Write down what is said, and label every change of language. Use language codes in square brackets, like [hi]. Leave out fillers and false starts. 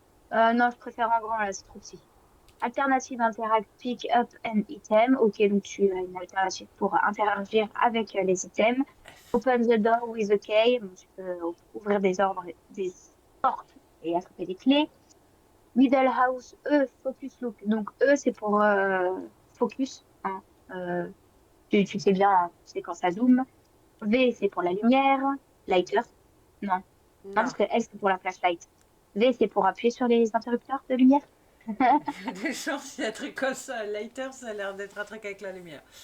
[fr] Non, je préfère en grand, là, c'est trop petit. [en] Alternative interact, pick up an item. [fr] Ok, donc tu as une alternative pour interagir avec les items. [en] Open the door with a key. [fr] Donc, tu peux ouvrir des ordres, des portes et attraper des clés. [en] Middle house, E, focus look. [fr] Donc E, c'est pour focus, hein. Euh, tu sais bien, hein, c'est quand ça zoome. V, c'est pour la lumière. Lighter. Non. Non, Non. parce que L, c'est pour la flashlight. V, c'est pour appuyer sur les interrupteurs de lumière. Des chances, il y a un truc comme ça. Lighter, ça a l'air d'être un truc avec la lumière.